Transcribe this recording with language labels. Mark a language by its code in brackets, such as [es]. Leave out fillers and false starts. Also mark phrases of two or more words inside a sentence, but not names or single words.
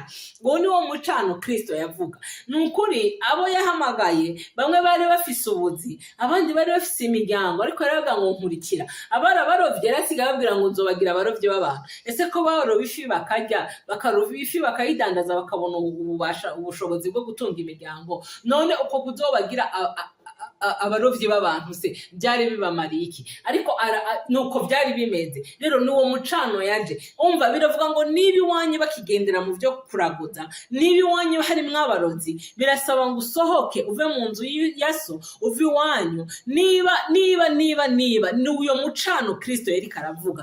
[rn] Ngo ni wo mucano Kristo yavuga. Ni ukuri abo yahamagaye bamwe bari bafise ubuzi, abandi bari bafise imiryango, ariko yaravuga ngo nkurikira. Abarovyi yarasigaye ababwira ngo nzobagira abarovyi b'abantu. Ese ko baroba ifi bakarya, bakaroba ifi bakayidandaza, bakabona ubushobozi bwo gutunga imiryango, none uko kuzobagira abarovyi b'abantu se byari bibamariye iki? Ariko nuko byari bimeze. Rero ni uwo mucano yaje. Umva biravuga ngo niba iwanyu bakigendera mu byo kuraguza, niba iwanyu harimwo abarozi, birasaba ngo usohoke uve mu nzu ya so, uve iwanyu. Niba ni uyo mucano Kristo yari karavuga.